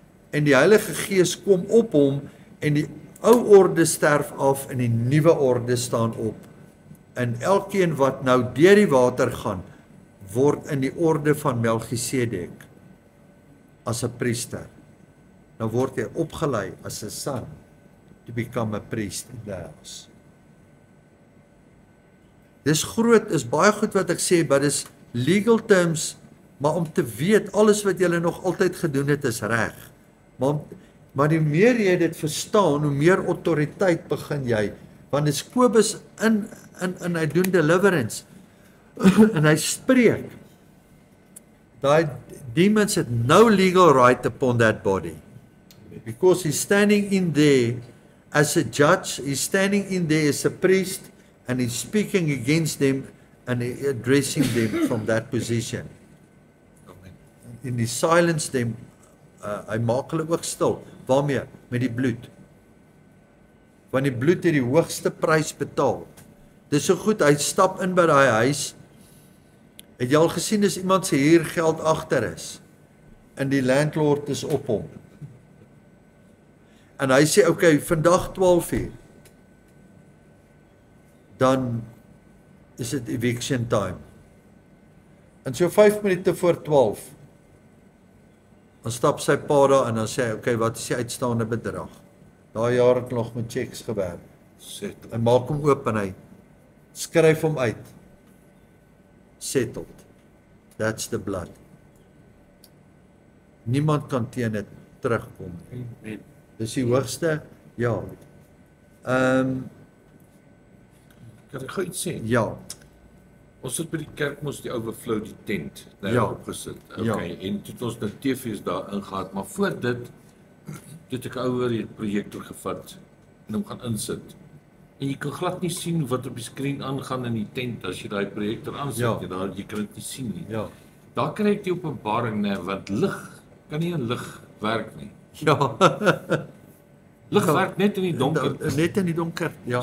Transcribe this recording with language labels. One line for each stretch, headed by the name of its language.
Afrikaans: En die Heilige Gees kom op hom en die ou orde sterf af en die nuwe orde staan op. En elkeen wat nou deur die water gaan, word in die orde van Melchisedek as 'n priester. Nou word hy opgelei as 'n son
English: to become a priest in the house.
Afrikaans: Dis groot, is baie goed wat ek sê, but dis
English: legal terms,
Afrikaans: maar om te weet, alles wat julle nog altyd gedoen het, is reg. Maar die meer jy dit verstaan, hoe meer autoriteit begin jy, want dis Kobus in hy doen deliverance, en hy spreek,
English: daai demons had no legal right upon that body, because he's standing in there as a judge, he's standing in there as a priest, and he's speaking against them, and addressing them from that position.
Afrikaans: En die silence them, hy maak hulle ook stil. Waarmee? Met die bloed. Want die bloed het die hoogste prys betaal. Dis so goed, hy stap in by daai huis. Het jy al gesien as iemand se huurgeld agter is? En die landlord is op hom. En hy sê, okay, vandag 12 uur. Dan is dit
English: eviction time.
Afrikaans: En so 5 minute voor 12, dan stap sy pa daar en dan sê hy, okay, wat is die uitstaande bedrag? Daai jaar het nog met checks gewerk. Hy maak hom oop en hy skryf hom uit.
English: Settled. That's the blood.
Afrikaans: Niemand kan teen dit terugkom. Dis die hoogste, ja. Kan ek gou iets sê? Ja. Ons het by die kerk moes die overflow die tent daar Ja. opgesit. Okay, en toe het ons nou TV's daar ingehaat, maar voor dit het ek ouer die projektor gevat en hom gaan insit. En jy kan glad nie sien wat op die skerm aangaan in die tent as jy daai projektor aansit. Ja. Jy kan dit nie sien nie. Ja. Daar kry ek die openbaring, nee, want lig kan nie in lig werk nie. Ja. Lig werk net in die donker. Net in die donker, ja.